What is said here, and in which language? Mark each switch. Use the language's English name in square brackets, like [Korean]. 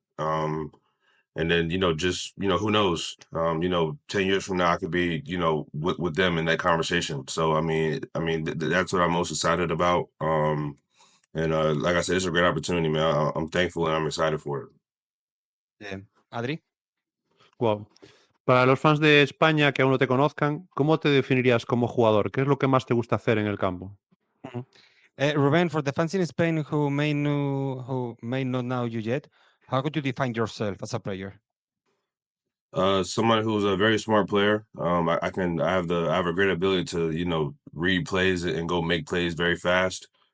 [English] And then just who knows, 10 years from now I could be with them in that conversation. So that's what I'm most excited about. And like I said, it's a great opportunity, man. I'm thankful and I'm excited for it. Yeah. Adri? Wow. [Spanish] Para los fans de España que aún no te conozcan, ¿cómo te definirías como jugador? ¿Qué es lo que más te gusta hacer en el campo? Mhm. [English] Ruben, for the fans in Spain who may not know you yet, how could you define yourself as a player? Someone who's a very smart player. I have a great ability to read plays and go make plays very fast.